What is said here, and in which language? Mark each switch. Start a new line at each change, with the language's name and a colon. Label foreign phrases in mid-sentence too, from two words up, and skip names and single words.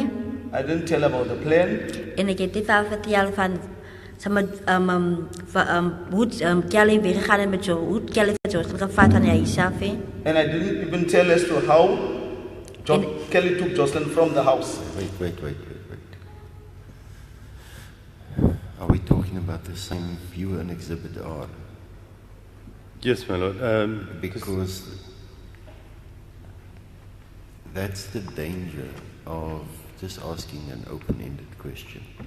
English: I didn't tell about the plan.
Afrikaans: En ik heb die verhaal vertel van hoe Kelly weggegaan is met jou, hoe Kelly van Joshlin gevat van huis af.
English: And I didn't even tell as to how Kelly took Joshlin from the house. Wait. Are we talking about the same viewer in Exhibit R? Yes, my lord. Because that's the danger of just asking an open-ended question.